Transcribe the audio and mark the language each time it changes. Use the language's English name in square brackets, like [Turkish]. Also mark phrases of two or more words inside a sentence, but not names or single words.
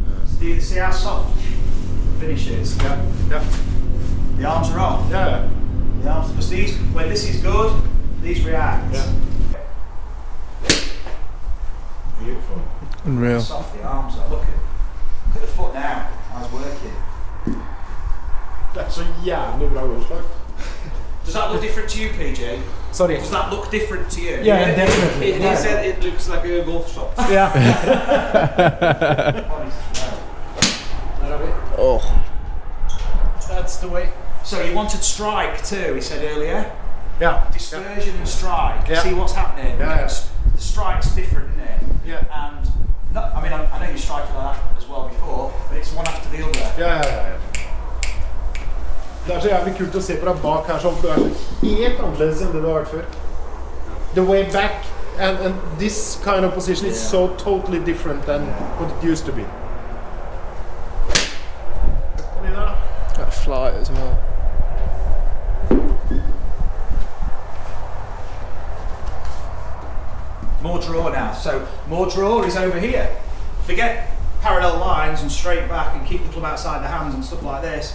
[English] Do you see how soft the finish is? Yeah. The arms are off. Yeah. The arms, because these, when this is good, these react. Yeah. Beautiful. Unreal. How soft the arms are. Look at the foot now. How's working. [Swedish] Det är så jävla bra utslag. [English] Does that look different to you, PG? Sorry. Does that look different to you? Yeah, definitely. He said it looks like a golf shot. Yeah. Oh. That's the way. So you wanted strike too, he said earlier. Yeah. Dispersion and strike. Yeah. See what's happening. Yeah. The strike's different, isn't it? Yeah. And no, I mean, I know you strike like that as well before, but it's one after the other. [Norwegian] Ja. Det er så jævlig kult å se på deg bak her, for du er så helt annerledes enn det du har vært før. [English] The way back and this kind of position is so totally different than what it used to be. [Norwegian] Kom inn her da. [English] That flight as well. More draw now. So more draw is over here. Forget parallel lines and straight back and keep the club outside the hands and stuff like this.